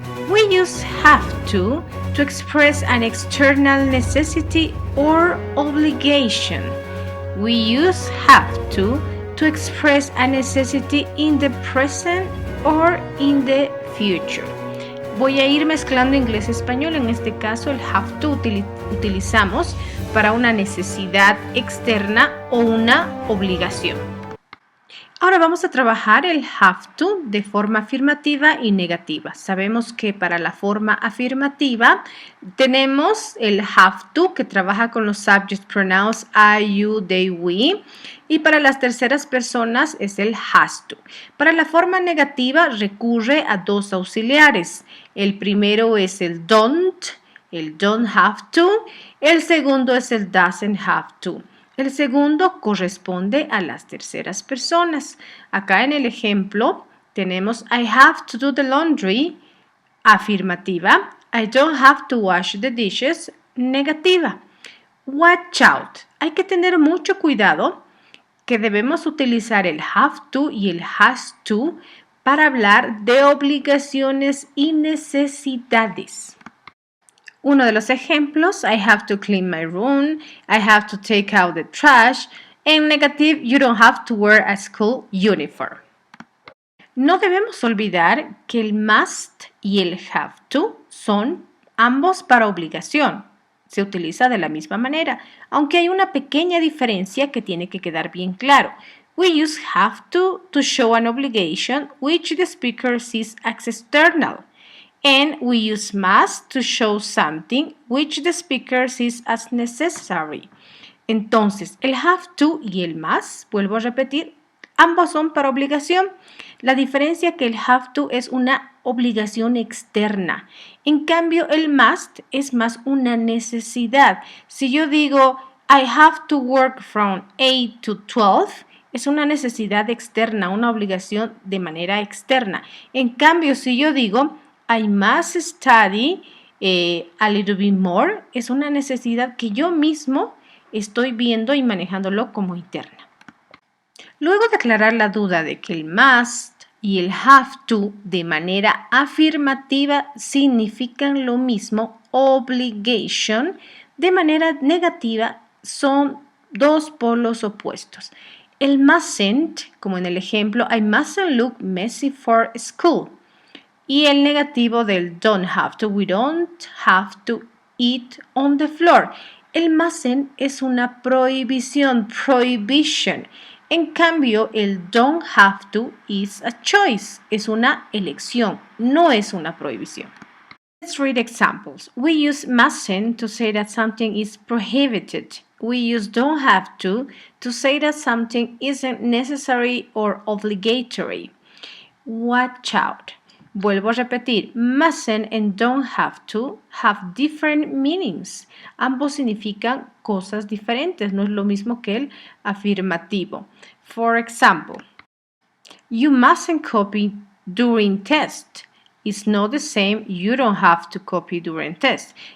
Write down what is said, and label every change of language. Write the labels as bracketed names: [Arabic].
[English] We use have to express an external necessity or obligation. We use have to express a necessity in the present or in the future. [Spanish] Voy a ir mezclando inglés y español. En este caso, el have to utilizamos para una necesidad externa o una obligación. Ahora vamos a trabajar el have to de forma afirmativa y negativa. Sabemos que para la forma afirmativa tenemos el have to que trabaja con los subject pronouns I, you, they, we. Y para las terceras personas es el has to. Para la forma negativa recurre a dos auxiliares. El primero es el don't have to. El segundo es el doesn't have to. El segundo corresponde a las terceras personas. Acá en el ejemplo tenemos [English] I have to do the laundry, [Spanish] afirmativa. [English] I don't have to wash the dishes, [Spanish] negativa. [English] Watch out. [Spanish] Hay que tener mucho cuidado que debemos utilizar el have to y el has to para hablar de obligaciones y necesidades. Uno de los ejemplos, [English] I have to clean my room, I have to take out the trash. [Spanish] En negativo, [English] you don't have to wear a school uniform. [Spanish] No debemos olvidar que el must y el have to son ambos para obligación. Se utiliza de la misma manera, aunque hay una pequeña diferencia que tiene que quedar bien claro. [English] We use have to show an obligation which the speaker sees as external. And we use must to show something which the speaker sees as necessary. [Spanish] Entonces, el have to y el must, vuelvo a repetir, ambos son para obligación. La diferencia es que el have to es una obligación externa. En cambio, el must es más una necesidad. Si yo digo, [English] I have to work from 8 to 12, [Spanish] es una necesidad externa, una obligación de manera externa. En cambio, si yo digo, [English] I must study a little bit more, [Spanish] es una necesidad que yo mismo estoy viendo y manejándolo como interna. Luego de aclarar la duda de que el must y el have to de manera afirmativa significan lo mismo, obligation, de manera negativa son dos polos opuestos. [English] El mustn't, [Spanish] como en el ejemplo, [English] I mustn't look messy for school. [Spanish] Y el negativo del [English] don't have to, we don't have to eat on the floor. [Spanish] El mustn't es una prohibición, prohibition. En cambio, el don't have to [English] is a choice, [Spanish] es una elección, no es una prohibición. [English] Let's read examples. We use mustn't to say that something is prohibited. We use don't have to say that something isn't necessary or obligatory. Watch out. [Spanish] Vuelvo a repetir, [English] mustn't and don't have to have different meanings. [Spanish] Ambos significan cosas diferentes, no es lo mismo que el afirmativo. [English] For example, you mustn't copy during test. It's not the same, you don't have to copy during test.